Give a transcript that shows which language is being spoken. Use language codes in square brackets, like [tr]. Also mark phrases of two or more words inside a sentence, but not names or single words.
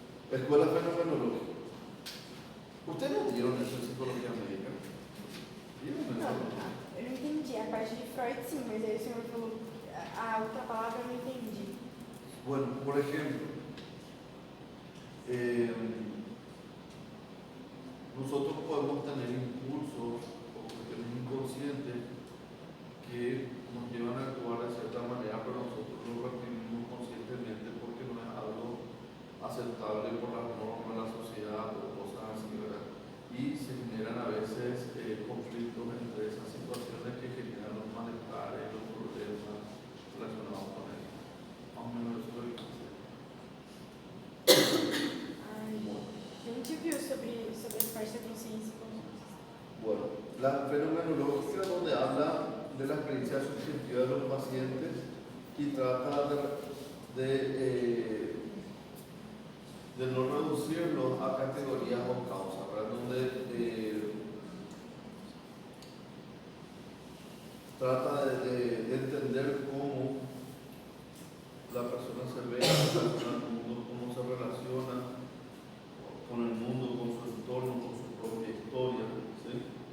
[es] Escuela fenomenológica. ¿Ustedes no dieron eso en psicología médica? ¿Dieron eso? [pt] Não, eu não entendi. A parte de Freud, sim, mas aí o senhor falou a outra palavra eu não entendi. [es] Bueno, por ejemplo, nosotros podemos tener impulsos o cuestiones inconscientes que nos llevan a actuar de cierta manera, pero nosotros lo reprimimos conscientemente porque no es algo aceptable por las normas de la sociedad o cosas así, ¿verdad? Y se generan a veces conflictos entre esas situaciones que generan los malestares, los problemas relacionados con eso. Más o menos eso es lo que quise. [pt] Ai, a gente viu sobre essa parte da consciência. [es] Bueno, la fenomenología donde habla de la experiencia subjetiva de los pacientes y trata de no reducirlos a categorías o causas, ¿verdad? Donde trata de entender cómo la persona se ve al mundo, cómo se relaciona con el mundo, con su entorno, con su propia historia, ¿sí?